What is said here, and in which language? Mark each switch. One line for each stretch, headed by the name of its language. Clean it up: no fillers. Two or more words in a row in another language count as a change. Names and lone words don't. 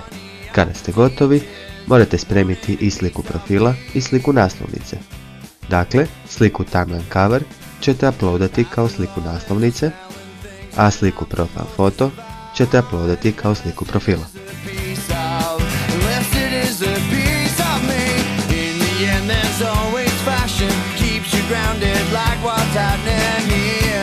Croatian: Kada ste gotovi, morate spremiti i sliku profila i sliku naslovnice. Dakle, sliku
English: Timeline Cover
Croatian: ćete uploadati kao sliku naslovnice, a sliku
English: Profile Foto
Croatian: ćete uploadati kao sliku profila.
English: There's always fashion, keeps you grounded like what's happening here.